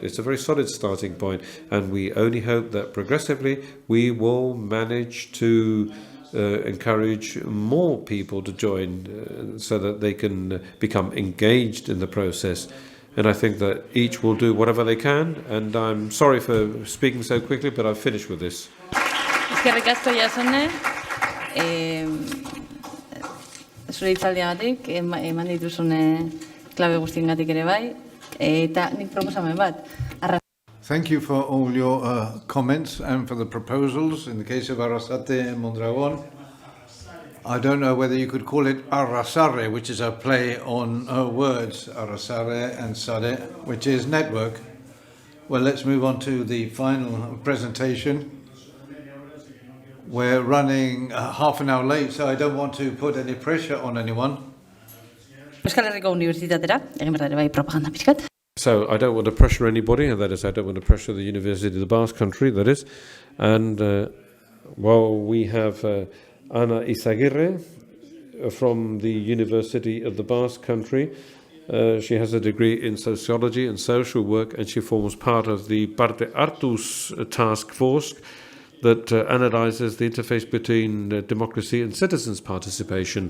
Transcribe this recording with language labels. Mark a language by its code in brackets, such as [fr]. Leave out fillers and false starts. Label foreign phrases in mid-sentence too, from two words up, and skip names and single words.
[en] It's a very solid starting point, and we only hope that progressively we will manage to encourage more people to join so that they can become engaged in the process. And I think that each will do whatever they can, and I'm sorry for speaking so quickly, but I've finished with this. [eu] Eskerrik asko, Jasone. Zure hitzaldiagatik, eman dituzune klabe guztiengatik ere bai, eta nik proposamen bat. [en] Thank you for all your comments and for the proposals. In the case of Arrasate and Mondragon, I don't know whether you could call it Arrasare, which is a play on words, Arrasare and Sare, which is network. Well, let's move on to the final presentation. We're running half an hour late, so I don't want to put any pressure on anyone. [eu] Euskal Herriko Unibertsitatera, egin behar ere bai propaganda pixkat. [en] So I don't want to pressure anybody, and that is, I don't want to pressure the University of the Basque Country, that is. And, well, we have Ana Izagirre from the University of the Basque Country. She has a degree in sociology and social work, and she forms part of the Parte Hartuz task force that analyzes the interface between democracy and citizens' participation.